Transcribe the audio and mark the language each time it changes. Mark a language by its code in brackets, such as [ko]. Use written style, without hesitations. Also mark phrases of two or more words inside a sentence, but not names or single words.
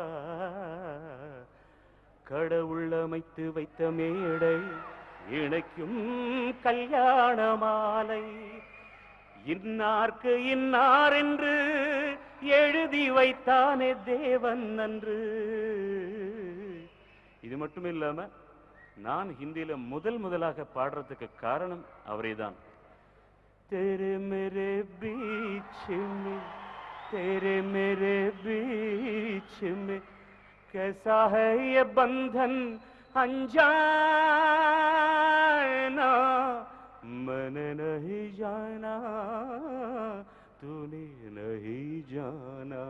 [ta] கடவுள் அமைத்து வைத்த மேடை இணைக்கும் கல்யாண மாலை, இன்னார்க்கு இன்னார் என்று எழுதி வைத்தானே தேவன் நன்று. இது மட்டும் இல்லாம நான் ஹிந்தியில முதலாக பாடுறதுக்கு காரணம் அவரே தான். [hi] तेरे मेरे बीच में, तेरे मेरे बीच में कैसा है ये बंधन अनजाना, मैंने नहीं जाना तूने नहीं जाना.